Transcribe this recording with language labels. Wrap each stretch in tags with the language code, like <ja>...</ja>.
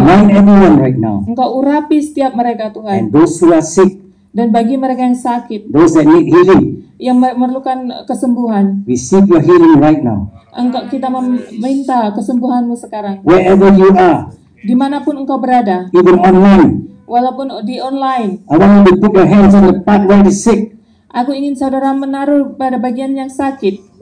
<en>Anoint everyone right now.</en> <id>Engkau urapi setiap mereka Tuhan.</id> <en>And those who are sick,</en> <id>Dan bagi mereka yang sakit,</id> <en>those that need healing,</en> <id>yang memerlukan kesembuhan,</id> <en>receive your healing right now.</en> <id>kita meminta kesembuhanmu sekarang.</id> <en>Wherever you are,</en> <id>Dimanapun engkau berada,</id> <en>even online,</en> <id>walaupun di online,</id> <en>I want you to put your hands on the part where the sick.</en> <id>aku ingin saudara menaruh pada bagian yang sakit.</id>